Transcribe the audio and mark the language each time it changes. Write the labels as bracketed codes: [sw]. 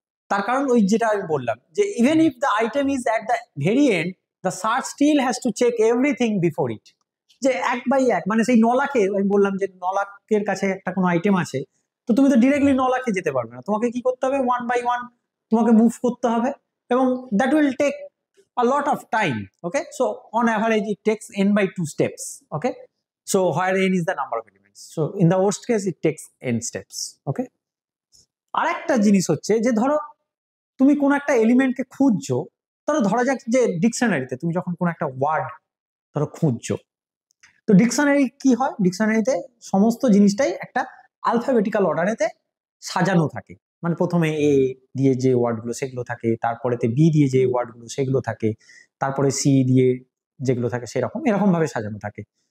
[bn] তার কারণ ওই যেটা আমি বললাম যে [en] Even if the item is at the very end, the search still has to check everything before it. [bn] যে 1/1 মানে সেই 9 লাখে আমি বললাম যে 9 লাখের কাছে একটা কোনো আইটেম আছে, তো তুমি তো ডিরেক্টলি 9 লাখে যেতে পারবে না, তোমাকে কি করতে হবে, 1/1 তোমাকে মুভ করতে হবে, এবং [en] That will take a lot of time. Okay, so on average it takes n/2 steps. Okay, so where n is the number of elements, so in the worst case it takes n steps. [bn] Okay, আরেকটা জিনিস হচ্ছে যে ধরো তুমি কোন একটা এলিমেন্টকে খুঁজছো, ধরা যাক যে ডিকশনারিতে তুমি যখন কোন একটা ওয়ার্ড ধরো খুঁজছো, তো ডিকশনারি কি হয়, ডিকশনারিতে সমস্ত জিনিসটাই একটা আলফাবেটিক্যাল অর্ডারেতে সাজানো থাকে, মানে প্রথমে এ দিয়ে যে ওয়ার্ডগুলো সেগুলো থাকে, তারপরেতে বি দিয়ে যে ওয়ার্ডগুলো সেগুলো থাকে, তারপরে সি দিয়ে যেগুলো থাকে সেরকম এরকম ভাবে সাজানো থাকে।